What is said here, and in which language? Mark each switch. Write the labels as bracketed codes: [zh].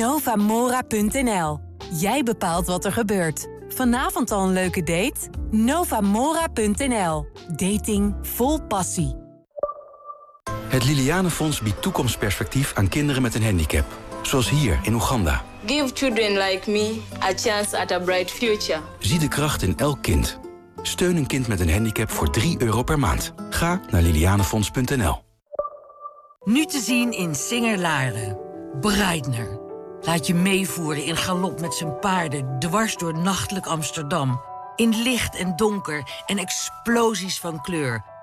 [nl] Novamora.nl. Jij bepaalt wat er gebeurt. Vanavond al een leuke date? Novamora.nl. Dating vol passie. Het Liliane Fonds biedt toekomstperspectief aan kinderen met een handicap. Zoals hier in Oeganda. [en] Give children like me a chance at a bright future. [nl] Zie de kracht in elk kind. Steun een kind met een handicap voor €3 per maand. Ga naar lilianefonds.nl. Nu te zien in Singer-Laren. Breitner. Laat je meevoeren in galop met zijn paarden dwars door nachtelijk Amsterdam. In licht en donker en explosies van kleur.